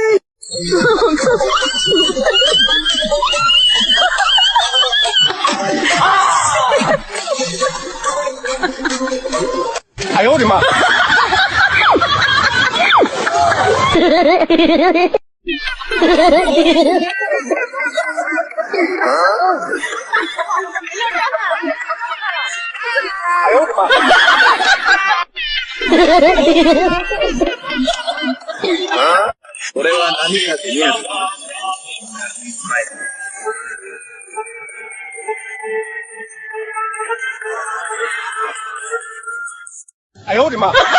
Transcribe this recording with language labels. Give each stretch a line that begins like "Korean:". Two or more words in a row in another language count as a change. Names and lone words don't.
Chinese: 哎呦我的妈！哎呦我的妈！
Japanese: これは何かと言えば。
Chinese: 哎呦我的妈！